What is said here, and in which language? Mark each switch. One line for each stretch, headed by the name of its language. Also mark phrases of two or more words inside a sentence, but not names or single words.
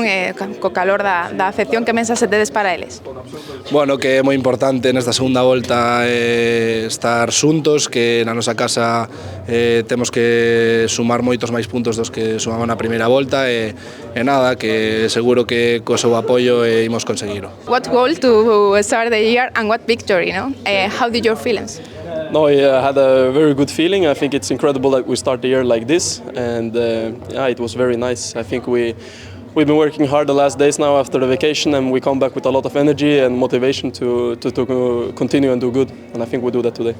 Galician: Co calor da afección, que mensaxe tedes para eles? Bueno, que é moi importante nesta segunda volta estar xuntos, que na nosa casa temos que sumar moitos máis puntos dos que sumamos na primeira volta, e nada, que seguro que co seu apoio imos conseguiro.
English: What goal to start the year and what victory, no? How did your feelings? No, I had a very good feeling. I think it's incredible that we start the year like this, and it was very nice. I think we've been working hard the last days now after the vacation, and we come back with a lot of energy and motivation to continue and do good, and I think we do that today.